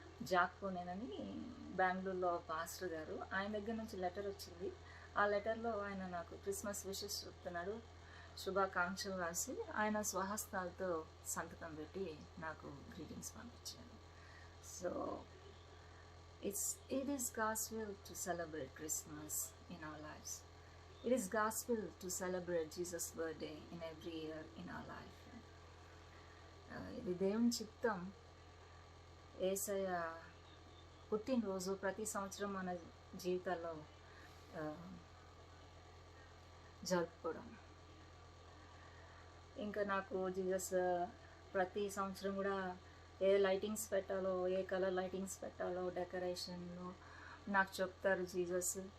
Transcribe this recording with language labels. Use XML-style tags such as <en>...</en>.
<te>జాక్పోనేనని బెంగళూరులో పాస్టర్ గారు, ఆయన దగ్గర నుంచి లెటర్ వచ్చింది. ఆ లెటర్లో ఆయన నాకు క్రిస్మస్ విషెస్ చెప్తున్నాడు, శుభాకాంక్షలు రాసి ఆయన స్వహస్తాలతో సంతకం పెట్టి నాకు గ్రీటింగ్స్ పంపించాడు.</te> <en>So it is God's will to celebrate Christmas in our lives. It is gospel to celebrate Jesus' birthday in every year in our life.</en> <te>ఇది దేవుని చిత్తం. యేసయ్య పుట్టినరోజు ప్రతి సంవత్సరం మన జీవితాల్లో జరుపుకోవడం. ఇంకా నాకు జీసస్ ప్రతి సంవత్సరం కూడా ఏ లైటింగ్స్ పెట్టాలో, ఏ కలర్ లైటింగ్స్ పెట్టాలో డెకరేషన్లో నాకు చెప్తారు జీసస్.</te>